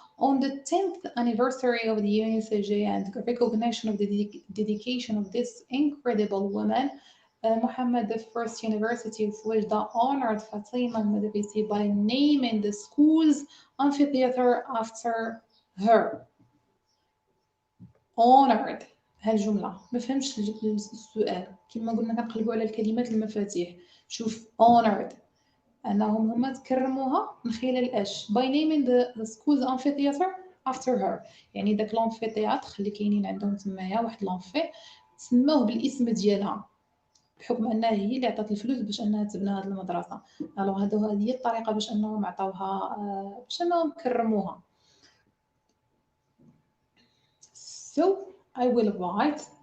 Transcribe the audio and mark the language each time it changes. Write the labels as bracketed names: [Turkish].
[English] On the 10th anniversary of the UNCG and recognition of the dedication of this incredible woman, Muhammad the First University of Wajda honored Fatima al-Madrisi by naming the school's amphitheater after her. [Arabic] honored هالجملة ما فهمش السؤال. كما قلنا كنقلبوا على الكلمات المفاتيح. شوف honored أنهم هما تكرموها من خلال اش [English] by naming the school's amphitheater after her. [Arabic] يعني داك l'amphithéâtre اللي كاينين عندهم تمايا واحد لونفي سموه بالاسم ديالها بحكم انها هي اللي عطات الفلوس باش انها تبنى هذه المدرسه. الوغ هذه هي الطريقه باش انهم عطاوها باش انهم كرموها. [English] So I will write